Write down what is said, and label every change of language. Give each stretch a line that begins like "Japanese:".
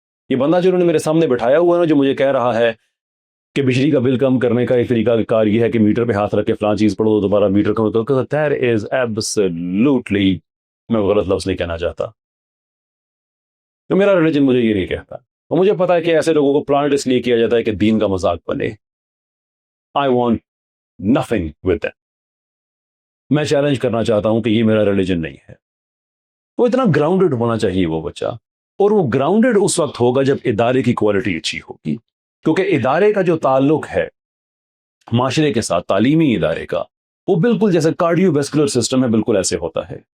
Urdu: یہ بندہ جو انہوں نے میرے سامنے بٹھایا ہوا ہے نا، جو مجھے کہہ رہا ہے کہ بجلی کا بل کم کرنے کا ایک طریقہ کار یہ ہے کہ میٹر پہ ہاتھ رکھ کے فلاں چیز پڑھو تو دوبارہ میٹر کم کرو،
English: that is absolutely،
Urdu: میں غلط لفظ نہیں کہنا چاہتا، تو میرا ریلیجن مجھے یہ نہیں کہتا. اور مجھے پتا ہے کہ ایسے لوگوں کو پلانٹ اس لیے کیا جاتا ہے کہ دین کا مذاق بنے.
English: I want nothing with that.
Urdu: میں چیلنج کرنا چاہتا ہوں کہ یہ میرا ریلیجن نہیں ہے. وہ اتنا گراؤنڈڈ ہونا چاہیے وہ بچہ، اور وہ گراؤنڈڈ اس وقت ہوگا جب ادارے کی کوالٹی اچھی ہوگی، کیونکہ ادارے کا جو تعلق ہے معاشرے کے ساتھ، تعلیمی ادارے کا، وہ بالکل جیسے کارڈیو ویسکولر سسٹم ہے، بالکل ایسے ہوتا ہے.